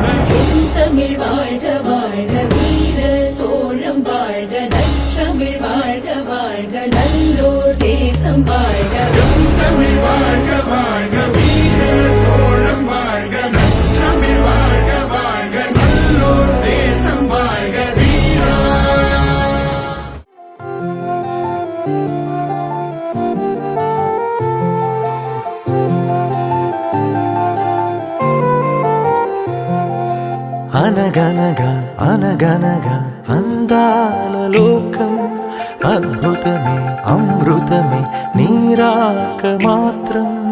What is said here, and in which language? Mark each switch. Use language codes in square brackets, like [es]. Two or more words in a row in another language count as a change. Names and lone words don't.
[ta] தமிழ் வாழ்க வாழ்க வீர சோழம் வாழ்க நற்றமிழ் வாழ்க வாழ்க நல்லோர் தேசம் வாழ்க தமிழ் வாழ்க வாழ்க வீர சோழம் வாழ்க நற்றமிழ் வாழ்க வாழ்க நல்லோர் தேசம் வாழ்க வீரா [te] అనగనగా అనగనగా అందాల లోకం అద్భుతమే అమృతమే నీరాక మాత్రం